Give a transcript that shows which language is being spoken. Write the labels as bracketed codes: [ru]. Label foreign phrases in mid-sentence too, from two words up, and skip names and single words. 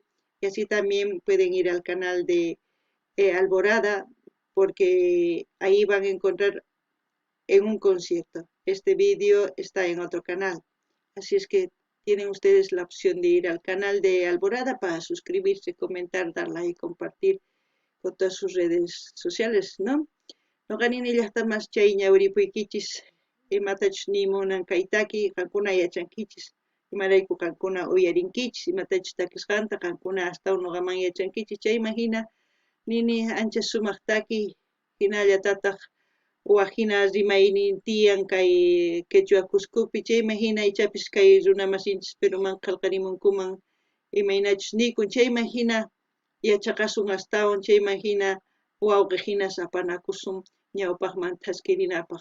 [es] Y así también pueden ir al canal de Alborada, porque ahí van a encontrar en un concierto. Este vídeo está en otro canal. Así es que tienen ustedes la opción de ir al canal de Alborada para suscribirse, comentar, dar like y compartir con todas sus redes sociales, ¿no? [qu] No ganin llaqta más chayña uripuykichis imatach nimunan kaytaki qankuna yachankichis imarayku qankuna uyarinkichis imatach takisqanta qankuna hasta nuqaman yachankichis chayman hina nini ancha sumaq taki hinallatataq wajina rimaynin tiyan kay quechua Cuscopi chayman hina ichapis kay runa masinchis Peruman qallqarimunkuman imaynachus nikun chayman hina yachaqasun astawan chayman hina wawqi hina sapanakusun ñawpaqman thaskirinapaq.